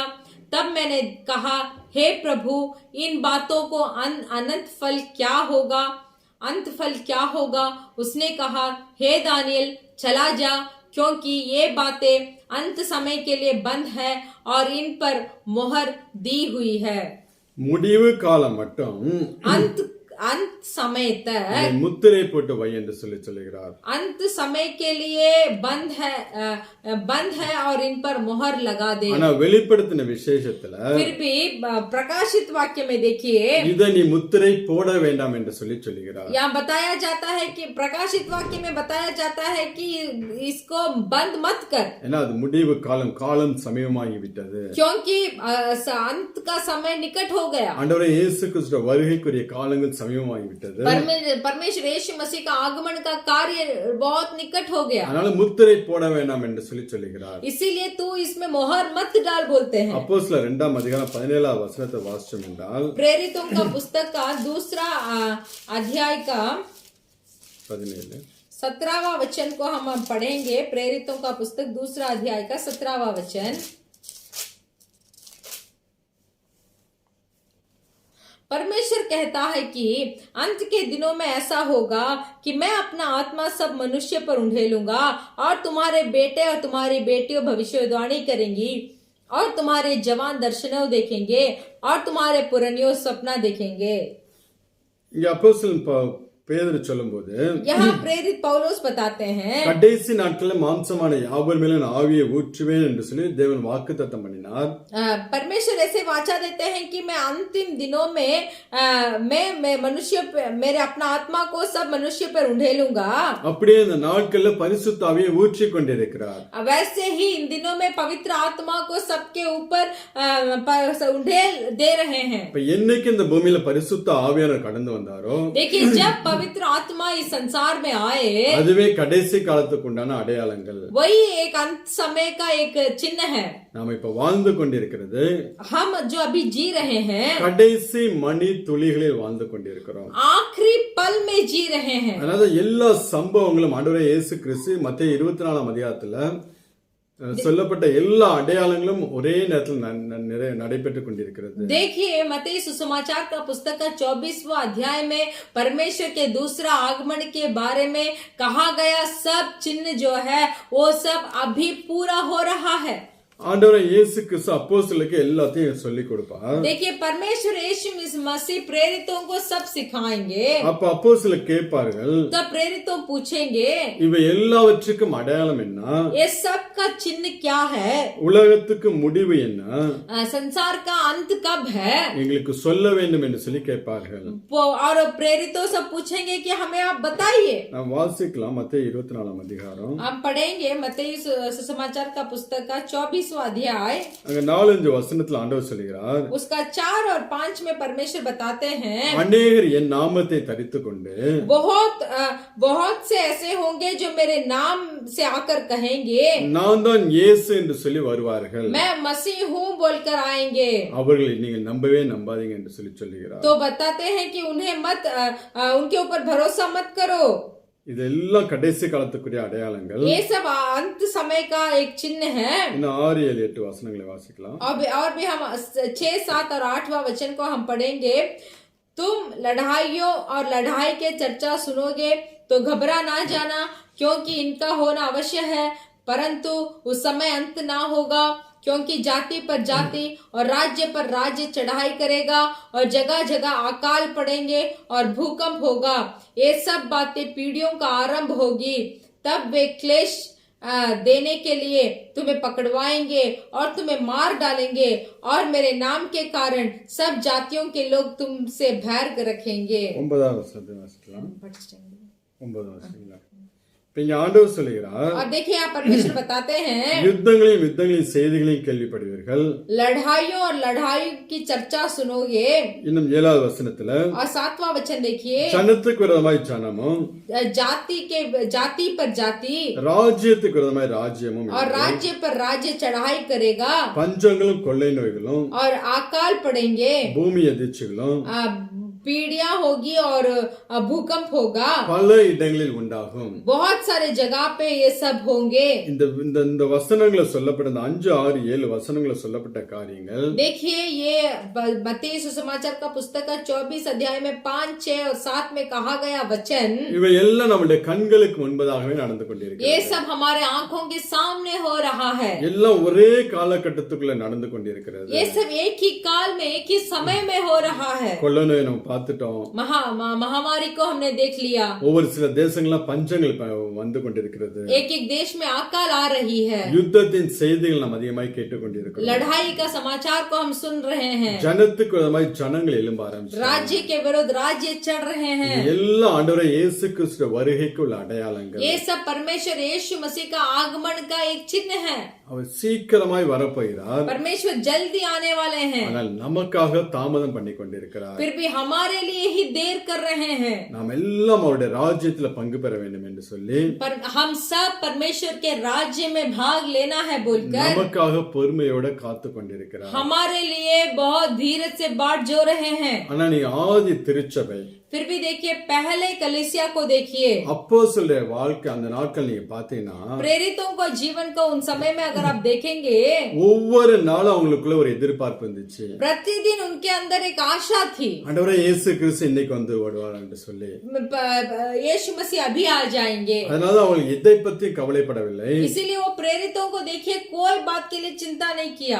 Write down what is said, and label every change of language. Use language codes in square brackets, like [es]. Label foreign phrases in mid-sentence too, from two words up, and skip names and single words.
[hi] तब मैंने कहा, हे प्रभु इन बातों को अनंत फल क्या होगा? अंत फल क्या होगा? उसने कहा, हे दानियेल चला जा, क्योंकि ये बातें अंत समय के लिए बंद है और इन पर मोहर दी हुई है। [ta] முடிவு காலம் மட்டும் [hi] अंत समय तक [ta] இதை முத்திரை போட்டு வை என்று சொல்லுகிறார். [hi] अंत समय के लिए बंद है और इन पर मोहर लगा दे. [ta] ஆனா வெளிப்படுத்தின விசேஷத்துல [hi] फिर भी प्रकाशित वाक्य में देखिए [ta] இதை நீ முத்திரை போட வேண்டாம் என்று சொல்லுகிறார். [hi] यहाँ बताया जाता है कि प्रकाशित वाक्य में बताया जाता है कि इसको बंद मत कर, [ta] ஏன்னா அது முடிவு காலம் சமீபமாகி விட்டது. [hi] क्योंकि अंत का समय निकट हो गया. [ta] ஆண்டவரே இயேசு கிறிஸ்துவின் வருகைக்குரிய காலங்கள் சமீபமாகி விட்டது. [hi] परमेश्वर यीशु मसीह का आगमन का कार्य बहुत निकट हो गया. [ta] அதனால முத்திரை போட வேண்டாம் என்று சொல்லுகிறார். [hi] इसीलिए तू इसमें मोहर मत डाल बोलते हैं. [ta] அப்போஸ்தலர் 2 அதிகாரம் 17 வசனத்தை வாசிச்சோம் என்றால் [hi] प्रेरितों का पुस्तक का दूसरा अध्याय का 17वां वचन को हम पढ़ेंगे. प्रेरितों का पुस्तक दूसरा अध्याय का 17वां वचन. परमेश्वर कहता है कि अंत के दिनों में ऐसा होगा कि मैं अपना आत्मा सब मनुष्य पर उंडेलूंगा और तुम्हारे बेटे और तुम्हारी बेटियों भविष्यवाणी करेंगी और तुम्हारे जवान दर्शनों देखेंगे और तुम्हारे पुरनियों सपना देखेंगे. [ta] இங்க அப்போஸ்தலன் பேதுரு சொல்லும்போது [hi] यहाँ प्रेरित पौलुस बताते हैं [ta] கடைசி நாட்களில் மாம்சமான யாவர் மேலும் நான் ஆவியை ஊற்றுவேன் என்று சொல்லி தேவன் வாக்குத்தத்தம் பண்ணினார். [hi] परमेश्वर ऐसे वाचा देते हैं कि मैं अंतिम दिनों में मैं मनुष्य मेरे अपना आत्मा को सब मनुष्य पर उंडेलूंगा. [ta] அப்படியே இந்த நாட்கள்ல பரிசுத்த ஆவியை ஊற்றி கொண்டிருக்கிறார். [hi] वैसे ही इन दिनों में पवित्र आत्मा को सबके ऊपर उंडेल दे रहे हैं. [ta] இப்ப என்னைக்கு இந்த பூமியில பரிசுத்த ஆவியானவர் கடந்து வந்தாரோ [hi] देखिए जब पवित्र आत्मा इस संसार में आए [ta] அதுவே கடைசி காலத்துக்கு உண்டான அடையாளங்கள். [hi] वही एक अंत समय का एक चिन्ह है. [ta] நாம இப்ப வாழ்ந்து கொண்டிருக்கிறது [hi] हम जो अभी जी रहे हैं [ta] கடைசி மணி துளிகளில் வாழ்ந்து கொண்டிருக்கிறோம். [hi] आखिरी पल में जी रहे हैं. [ta] அதனால எல்லா சம்பவங்களும் ஆண்டவரே இயேசு கிறிஸ்து மத்தேயு 24 அதிகாரத்துல சொல்லப்பட்ட எல்லா அடையாளங்களும் ஒரே நேரத்தில் நடைபெற்றுக் கொண்டிருக்கிறது. [hi] देखिए मत्ती सुसमाचार का पुस्तक का 24वां अध्याय में परमेश्वर के दूसरा आगमन के बारे में कहा गया सब चिन्ह जो है वो सब अभी पूरा हो रहा है. [ta] ஆண்டவர் இயேசு கிறிஸ்து அப்போஸ்தலருக்கு எல்லாத்தையும் சொல்லி கொடுப்பார். [hi] देखिए परमेश्वर यीशु मसीह प्रेरितों को सब सिखाएंगे. [ta] அப்ப அப்போஸ்தலர் கேட்பார்கள், [hi] तब प्रेरितों पूछेंगे [ta] இவை எல்லாவற்றுக்கும் அடையாளம் என்ன, [hi] ये सब का चिन्ह क्या है, [ta] உலகத்துக்கு முடிவு என்ன, [hi] संसार का अंत कब है, [ta] எங்களுக்கு சொல்ல வேண்டும் என்று சொல்லி கேட்பார்கள். [hi] और प्रेरितों सब पूछेंगे कि हमें आप बताइए. [ta] நாம் வாசிக்கலாம் மத்தேயு 24 அதிகாரம். [hi] हम पढ़ेंगे मत्ती सुसमाचार का पुस्तक का 24वां अध्याय. [ta] அங்க 4-5 வசனத்துல ஆண்டவர் சொல்கிறார், [hi] उसका 4 और 5 में परमेश्वर बताते हैं [ta] அநேகர் என் நாமத்தை தரித்துக் கொண்டு [hi] बहुत से ऐसे होंगे जो मेरे नाम से आकर कहेंगे [ta] நான் தான் இயேசு என்று சொல்லி வருவார்கள். [hi] मैं मसीह हूँ बोलकर आएंगे. [ta] அவர்களை நீங்கள் நம்பவே நம்பாதீங்க என்று சொல்லி சொல்லுகிறார். [hi] तो बताते हैं कि उन्हें मत उनके ऊपर भरोसा मत करो. [ta] இதெல்லாம் கடைசி காலத்துக்குரிய அடையாளங்கள். [hi] ये सब अंत समय का एक चिन्ह है. [ta] இன்னும் 6, 7, 8 வசனங்களை வாசிக்கலாம். [hi] और भी हम 6, 7 और 8वां वचन को हम पढ़ेंगे. तुम लड़ाइयों और लड़ाई के चर्चा सुनोगे तो घबरा ना जाना, क्योंकि इनका होना अवश्य है, परंतु उस समय अंत ना होगा. क्योंकि जाति पर जाति और राज्य पर राज्य चढ़ाई करेगा और जगह जगह अकाल पड़ेंगे और भूकंप होगा. ये सब बातें पीढ़ियों का आरंभ होगी. तब वे क्लेश देने के लिए तुम्हें पकड़वाएंगे और तुम्हें मार डालेंगे और मेरे नाम के कारण सब जातियों के लोग तुमसे भय रखेंगे. [ta] 9வது வசனத்தை வாசிக்கலாம். 9வது வசனம். இங்க ஆண்டவர் சொல்கிறார், [hi] और देखिए यहाँ परमेश्वर बताते हैं [ta] யுத்தங்களையும் செய்திகளையும் கேள்விப்படுவீர்கள், [hi] लड़ाइयों और लड़ाई की चर्चा सुनोगे. [ta] இன்னும் 7வது வசனத்துல [hi] और 7वां वचन देखिए, [ta] ஜனத்துக்கு விரோதமாய் ஜனமும் [hi] जाति पर जाति [ta] ராஜ்யத்துக்கு விரோதமாய் ராஜ்யமும் [hi] और राज्य पर राज्य चढ़ाई करेगा [ta] பஞ்சங்களும் கொள்ளை நோய்களும் [hi] और अकाल पड़ेंगे, [ta] பூமி அதிர்ச்சிகளும் [hi] पीड़ियां होगी और भूकंप होगा. [ta] பல இடங்களில் உண்டாகும். [hi] बहुत सारे जगह पे ये सब होंगे. [ta] இந்த வசனங்களை சொல்லப்பட்ட 5, 6, 7 வசனங்களை சொல்லப்பட்ட காரியங்கள். [hi] देखिए ये मत्ती सुसमाचार का पुस्तक का 24 अध्याय में 5, 6 और 7 में कहा गया वचन, [ta] இவை எல்லாம் நம்முடைய கண்களுக்கு முன்பதாகவே நடந்து கொண்டிருக்கிறது. [hi] ये सब हमारे आंखों के सामने हो रहा है. [ta] எல்லாம் ஒரே காலகட்டத்துக்குள்ள நடந்து கொண்டிருக்கிறது. [hi] ये सब एक ही काल में एक ही समय में हो रहा है. [ta] கொள்ளை நோய் நம்ம பார்த்துட்டோம். [hi] महामारी को हमने देख लिया. [ta] ஒவ்வொரு சில தேசங்கள்ல பஞ்சங்கள் வந்து கொண்டிருக்கிறது. [hi] एक एक देश में अकाल आ रही है. [ta] யுத்தத்தின் செய்திகள் நாம் அதிகமாக கேட்டுக்கொண்டிருக்கிறோம். [hi] लड़ाई का समाचार को हम सुन रहे हैं. [ta] ஜனத்துக்கு விரோதமாய் ஜனங்கள் எழும்ப ஆரம்பிச்சாங்க. [hi] राज्य के विरुद्ध राज्य चढ़ रहे हैं. [ta] எல்லா ஆண்டவரே இயேசு கிறிஸ்துவின் வருகைக்கு உள்ள அடையாளங்கள். [hi] ये सब परमेश्वर यीशु मसीह का आगमन का एक चिन्ह है. [ta] அவர் சீக்கிரமாய் வரப்போகிறார். [hi] परमेश्वर जल्दी आने वाले हैं. [ta] ஆனால் நமக்காக தாமதம் பண்ணி கொண்டிருக்கிறார். [hi] फिर भी हमारे लिए ही देर कर रहे हैं. [ta] நாம் எல்லாம் அவருடைய ராஜ்யத்துல பங்கு பெற வேண்டும் என்று சொல்லி [hi] पर हम सब परमेश्वर के राज्य में भाग लेना है बोलकर [ta] நமக்காக பொறுமையோட காத்து கொண்டிருக்கிறார். [hi] हमारे लिए बहुत धीरज से बाट जो रहे हैं. [ta] ஆனா நீ ஆதி திருச்சபை [hi] फिर भी देखिए पहले कलीसिया को देखिए. [ta] அப்போஸ்தலருடைய வாழ்க்கை அந்த நாட்கள் நீங்க பாத்தீங்கன்னா [hi] प्रेरितों को जीवन को उन समय में अगर आप देखेंगे [ta] ஒவ்வொரு நாளும் அவங்களுக்குள்ள ஒரு எதிர்பார்ப்பு இருந்துச்சு. [hi] प्रतिदिन उनके अंदर एक आशा थी. [ta] ஆண்டவரே இயேசு கிறிஸ்து இன்னைக்கு வந்து வருவார் என்று சொல்லி [hi] यीशु मसीह अभी आ जाएंगे. [ta] அதனால அவங்க எதை பத்தி கவலைப்படவில்லை. [hi] इसीलिए वो प्रेरितों को देखिए कोई बात के लिए चिंता नहीं किया.